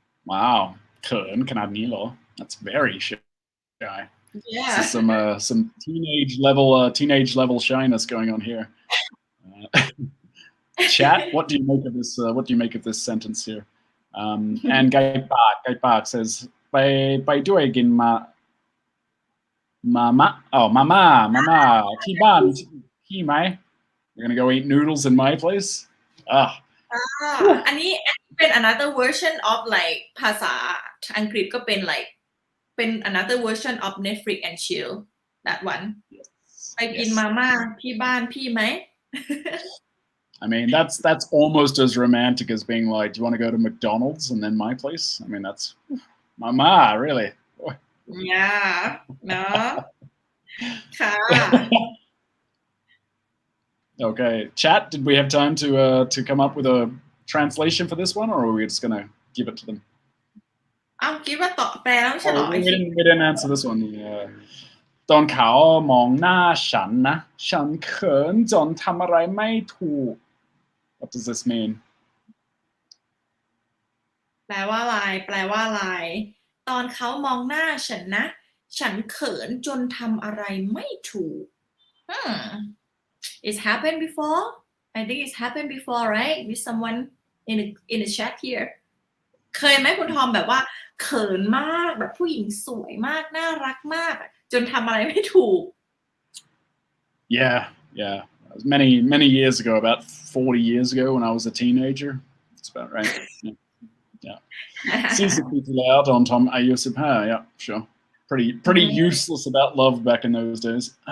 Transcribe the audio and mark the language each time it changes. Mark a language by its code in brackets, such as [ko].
[en] wow [th] เขินขนาดนี้เหรอ [en] that's very shy yeah this is some teenage level shyness going on here chat what do you make of this sentence here and ไก่ปาก says [th] ไปด้วยกินมาม่าที่บ้านพี่ไหม [en] you're gonna go eat noodles in my place [th] อันนี้เป็น [en] another version of like [th] ภาษาอังกฤษก็เป็น [en] like เป็น another version of Netflix and chill that one [th] ไปกินมาม่าที่บ้านพี่ไหม [en] I mean, that's almost as romantic as being like, do you want to go to McDonald's and then my place? I mean, that's mama, really. Yeah, no. Okay, chat. Did we have time to come up with a translation for this one, or are we just gonna give it to them? [th] คิดว่าต่อแปลแล้วใช่หรอ [en] we didn't answer this one. [th] ตอนเขามองหน้าฉันนะฉันเขินจนทำอะไรไม่ถูก [en] What does this mean [th] แปลว่าอะไรตอนเขามองหน้าฉันนะฉันเขินจนทำอะไรไม่ถูก [en] It's happened before I think it's happened before right with someone in the chat here [th] เคยไหมคุณทอมแบบว่าเขินมากแบบผู้หญิงสวยมากน่ารักมากจนทำอะไรไม่ถูก [en] Yeah many years ago about 40 years ago when I was a teenager that's about right yeah [th] 40 ปีที่แล้วตอนทำอายุ15 [en] yeah sure pretty useless about love back in those days